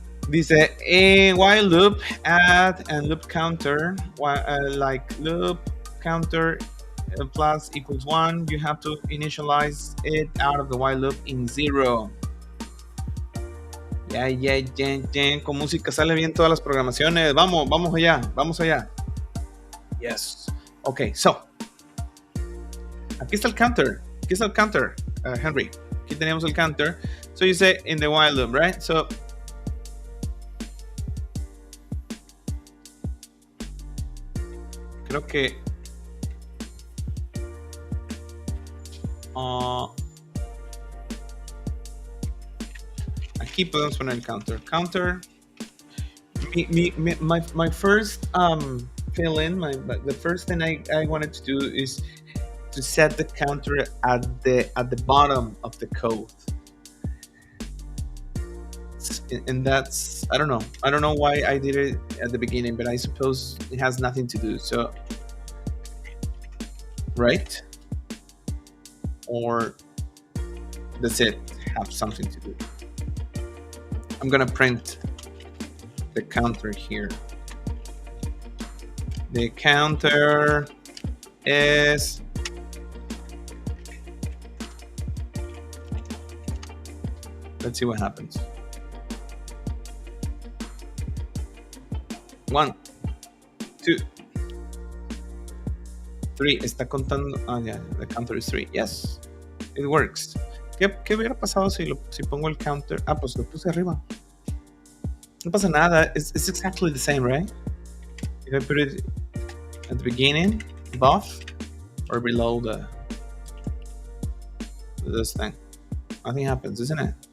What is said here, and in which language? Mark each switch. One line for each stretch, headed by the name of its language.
English: Dice a while loop, add and loop counter, like loop counter plus equals 1. You have to initialize it out of the while loop in 0.
Spanish: Ya. Con música sale bien todas las programaciones. Vamos allá.
English: Yes. Okay, so
Spanish: aquí está el counter, Henry. Aquí tenemos el counter.
English: So you say in the while loop, right?
Spanish: So creo que aquí podemos poner el counter.
English: My first fill in, the first thing I wanted to do is to set the counter at the bottom of the code, and that's I don't know why I did it at the beginning, but I suppose it has nothing to do. So right, or does it have something to do? I'm gonna print the counter here. The counter is let's see what happens.
Spanish: 1, 2, 3. Está contando.
English: Yeah, the counter is 3. Yes, it works.
Spanish: ¿Qué hubiera pasado si pongo el counter? Pues lo puse arriba. No pasa nada.
English: It's exactly the same, right? If I put it at the beginning, above, or below this thing, nothing happens, isn't it?